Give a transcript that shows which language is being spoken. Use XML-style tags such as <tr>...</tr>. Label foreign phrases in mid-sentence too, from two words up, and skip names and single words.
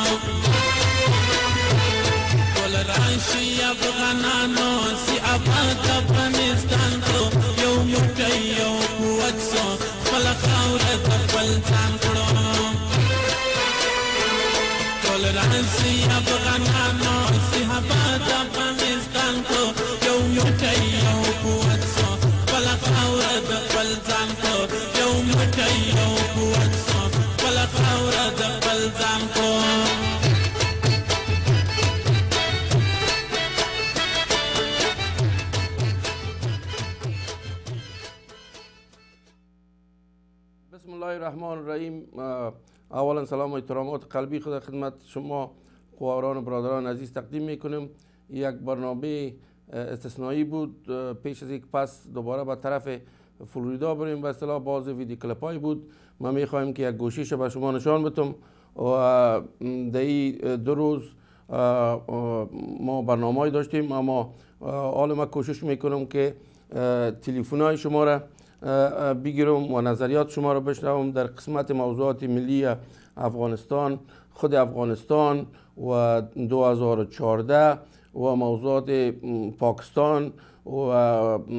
<ps>ټول راشي افغانانو سي آباد افغانستان کړو یو موټی یو قوت سو خپله خاوره د خپل ځان کړو ټول راشي افغانانو سي آباد افغانستان کړو یو موټی یو قوت سو خپله خاوره د خپل ځان کړو یو موټی یو قوت سو خپله خاوره د خپل ځان کړو</ps> <ar>بسم الله الرحمن الرحیم.</ar> <fa>اولا سلام و احترامات قلبی خود خدمت شما خواهران و برادران عزیز تقدیم میکنیم. یک برنامه استثنایی بود پیش از یک پس دوباره به طرف فلوریدا بریم به اصطلاح باز ویدیو کلیپ هایی بود. ما میخواهیم که یک گوشیش به شما نشان بدم و در این 2 روز ما برنامه هایی داشتیم اما حالا ما کوشش میکنم که تلفن های شما را بگیرم و نظریات شما را بشنوم در قسمت موضوعات ملی افغانستان، خود افغانستان و 2014 و موضوعات پاکستان و</fa>